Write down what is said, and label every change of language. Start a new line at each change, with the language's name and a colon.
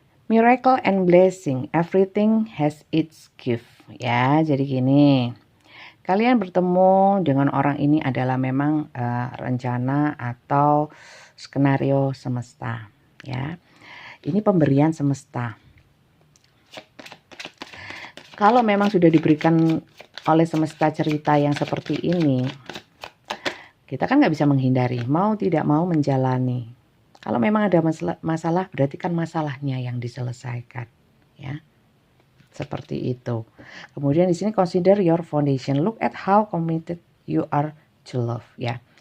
English: Miracle and blessing, everything has its gift.
Indonesian: Ya, jadi gini. Kalian bertemu dengan orang ini adalah memang rencana atau skenario semesta. Ya, ini pemberian semesta. Kalau memang sudah diberikan oleh semesta cerita yang seperti ini, kita kan nggak bisa menghindari, mau tidak mau menjalani. Kalau memang ada masalah, berarti kan masalahnya yang diselesaikan, ya. Seperti itu. Kemudian di sini
English: consider your foundation. Look at how committed you are to love, ya.